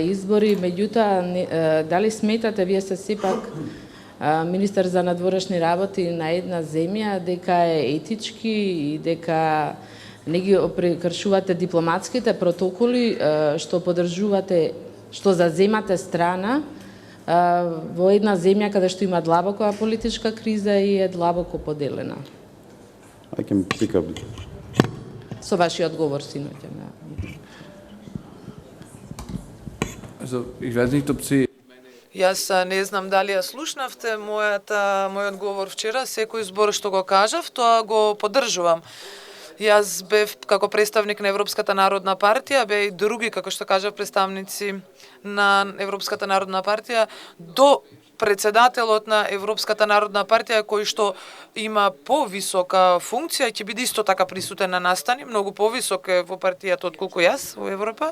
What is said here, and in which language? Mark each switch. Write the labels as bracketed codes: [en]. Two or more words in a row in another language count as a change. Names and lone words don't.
[mk] избори, меѓутоа, дали сметате, вие сте сепак министер за надворешни работи на една земја, дека е етички и дека не ги прекршувате дипломатските протоколи, што поддржувате, што заземате страна во една земја каде што има длабока политичка криза и е длабоко поделена? [en] I can pick up. [mk] Со вашиот одговор, синоќа. [de] Also, ich weiß nicht, ob Sie [mk] Јас не знам дали ја слушнавте мојот одговор вчера, секој збор што го кажав, тоа го поддржувам. Јас бев како представник на Европската народна партија, бе и други, како што кажав, представници на Европската народна партија, до председателот на Европската народна партија, кој што има повисока функција, ќе биде исто така присутен на настани, многу повисок е во партијата отколку јас во Европа.